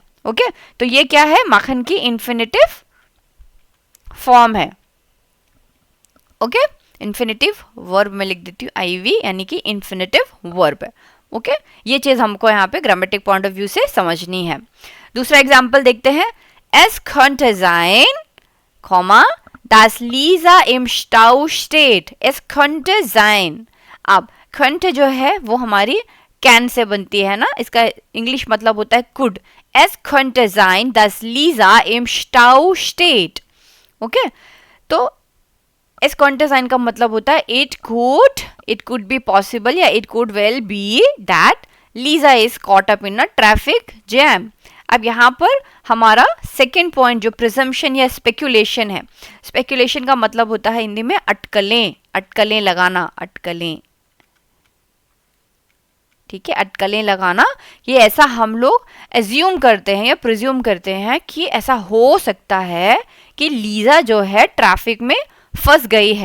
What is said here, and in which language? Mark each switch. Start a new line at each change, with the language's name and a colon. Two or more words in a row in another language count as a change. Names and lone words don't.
Hindi: ओके, तो ये क्या है? मखन की
English: infinitive form
Hindi: है। ओके,
English: infinitive verb
Hindi: में लिख देती हूँ आईवी, यानी कि
English: infinitive verb
Hindi: है। ओके, ये चीज हमको यहाँ पे
English: grammatic point of view
Hindi: से समझनी है। दूसरा एग्जाम्पल देखते हैं।
German: Es könnte sein, das Lisa im Stau steht. Es könnte sein.
Hindi: अब könnte जो है वो हमारी कैन से बनती है ना, इसका इंग्लिश मतलब होता है कुड।
German: Es könnte sein, dass Lisa im Stau steht.
Hindi: ओके, तो
German: es könnte sein
Hindi: का मतलब होता है
English: it could be possible
Hindi: या
English: it could well be that Lisa is caught up in a traffic jam.
Hindi: अब यहाँ पर हमारा
English: second point
Hindi: जो प्रिजम्पशन या स्पेक्यूलेशन है, स्पेक्यूलेशन का मतलब होता है हिंदी में अटकलें, अटकलें लगाना, अटकलें। ठीक है, अटकलें लगाना, ये ऐसा हम लोग एज्यूम करते हैं या प्रिज्यूम करते हैं कि ऐसा हो सकता है कि लीजा जो है ट्रैफिक में फंस गई है।